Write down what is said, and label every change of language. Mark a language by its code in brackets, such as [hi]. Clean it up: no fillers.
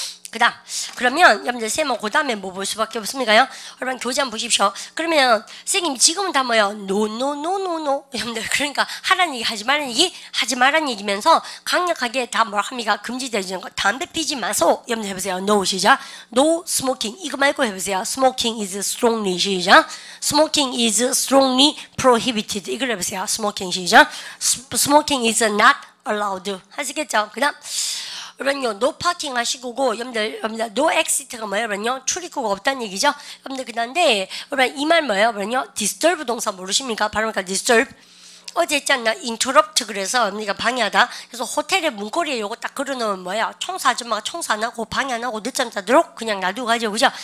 [ko] 그 다음 그러면 여러분들 쌤은 그 다음에 뭐 볼 수밖에 없습니까요? 여러분 교재 한번 보십시오. 그러면 선생님 지금은 다 뭐예요? 노 여러분들 그러니까 하라는 얘기 하지 말라는 얘기 하지 말라는 얘기면서 강력하게 다 뭐라 합니까? 금지되는 거 담배 피지 마소. 여러분들 해보세요. No 시작. [en] No smoking [ko] 이거 말고 해보세요. [en] Smoking is strongly [ko] 시작. [en] Smoking is strongly prohibited [ko] 이걸 해보세요. [en] Smoking 시작. Smoking is not allowed [ko] 하시겠죠? 그 다음 여러분요, no parking 하시고, 여러분들, no exit가 뭐예요, 여러분요? 출입구가 없다는 얘기죠? 여러분들, 그다음에, 여러분, 이 말 뭐예요, 여러분요? disturb 동사 모르십니까? 발음하니까 disturb. 어제 했잖아, interrupt 그래서, 여러분이가 방해하다. 그래서 호텔의 문고리에 요거 딱 걸어놓으면 뭐야? 청소 아줌마가 청소 안 하고, 방해 안 하고, 늦잠 자도록 그냥 놔두고 가죠, 그죠?